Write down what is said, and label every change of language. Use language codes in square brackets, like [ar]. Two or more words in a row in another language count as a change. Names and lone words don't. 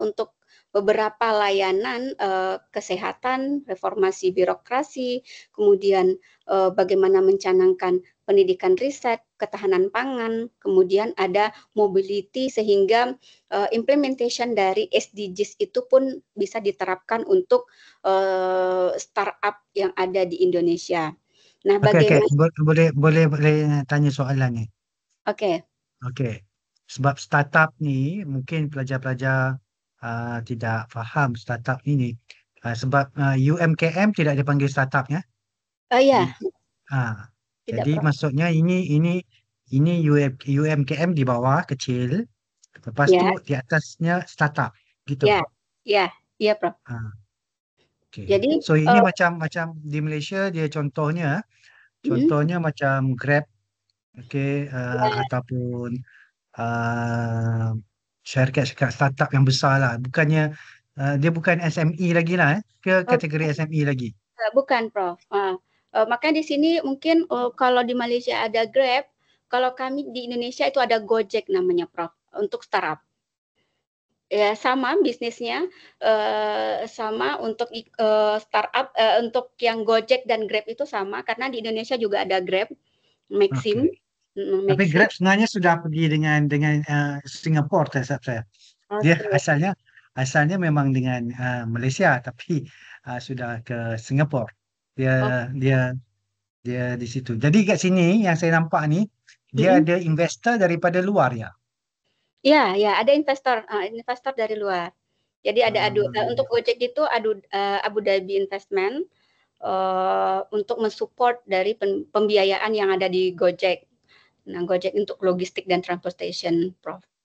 [id] untuk beberapa layanan kesehatan, reformasi birokrasi, kemudian bagaimana mencanangkan pendidikan riset, ketahanan pangan, kemudian ada mobility, sehingga implementation dari SDGs itu pun bisa diterapkan untuk startup yang ada di Indonesia. Nah, Okey, bagaimana? [ms] boleh tanya soalan ni. Oke. Okey. Sebab startup ni mungkin pelajar-pelajar tidak faham startup ini. Sebab UMKM tidak dipanggil startup ya. [id] Ya, Di tidak, jadi Prof. [ms] maksudnya ini UMKM di bawah kecil, lepas tu Ya, di atasnya startup gitu. [id] ya, ya, iya, Prof. [ms] Ah, okey. Jadi, So ini macam di Malaysia dia contohnya mm, macam Grab, okey, ya, ataupun uh, syarikat-syarikat startup yang besar lah. Bukannya dia bukan SME lagi lah ke kategori SME lagi. [id] bukan, Prof. Makanya di sini mungkin kalau di Malaysia ada Grab, kalau kami di Indonesia itu ada Gojek namanya, Prof. Untuk startup. Ya, sama bisnisnya, sama untuk startup, untuk yang Gojek dan Grab itu sama, karena di Indonesia juga ada Grab, Maxim, [ms] Okey. Tapi [id] Maxim. [ms] Grab sebenarnya sudah pergi dengan Singapura tak saya. Dia Oke. asalnya memang dengan Malaysia tapi sudah ke Singapura. [id] Oh, [ms] Dia dia dia di situ. Jadi kat sini yang saya nampak ni dia mm-mm. ada investor daripada luar ya. [id] Ya, ya, ada investor dari luar. Jadi ada Hmm, untuk Gojek itu Abu Dhabi Investment, untuk mensupport dari pembiayaan yang ada di Gojek. Nah, Gojek untuk logistik dan transportation, Prof.